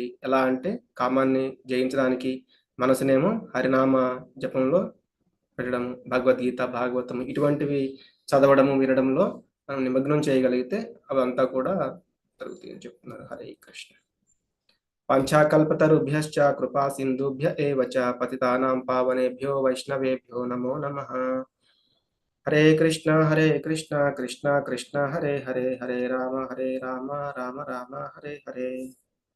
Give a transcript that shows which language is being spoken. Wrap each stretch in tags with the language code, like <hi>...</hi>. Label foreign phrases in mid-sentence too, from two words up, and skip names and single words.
<te>ఎలా అంటే కామాన్ని జయించడానికి మనసునేమో హరినామ జపంలో పెట్టడం, భగవద్గీత, భాగవతం ఇటువంటివి చదవడము, వినడంలో మనం నిమగ్నం చేయగలిగితే అవంతా కూడా జరుగుతాయని చెప్తున్నారు.</te> <sa>హరే కృష్ణ. పంచాకల్పతరుభ్యశ్చ కృపా సింధుభ్య ఏవ చ పతితానాం పావనేభ్యో వైష్ణవేభ్యో నమో నమః. హరే కృష్ణ కృష్ణ కృష్ణ హరే హరే, హరే రామ రామ రామ హరే హరే.</sa>